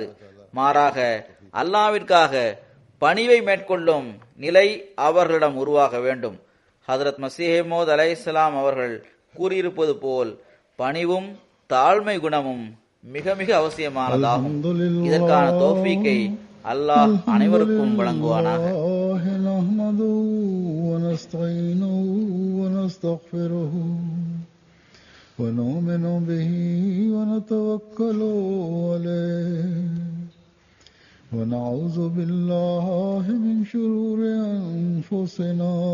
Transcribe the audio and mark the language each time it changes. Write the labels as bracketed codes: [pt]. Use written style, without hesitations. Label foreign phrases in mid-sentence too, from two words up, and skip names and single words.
[ta] மாறாக அல்லாஹ்விற்காக பணிவை மேற்கொள்ளும் நிலை அவர்களிடம் உருவாக வேண்டும். ஹதரத் மஸீஹ் மவ்ஊத் அலைஹிஸ்ஸலாம் அவர்கள் கூறியிருப்பது போல் பணிவும் தாழ்மை குணமும் மிக மிக அவசியமானதாகும். இதற்கான தௌஃபீக்கை அல்லாஹ் அனைவருக்கும் வழங்குவானாக. [ar] ونؤمن به ونتوكل عليه ونعوذ بالله من شرور أنفسنا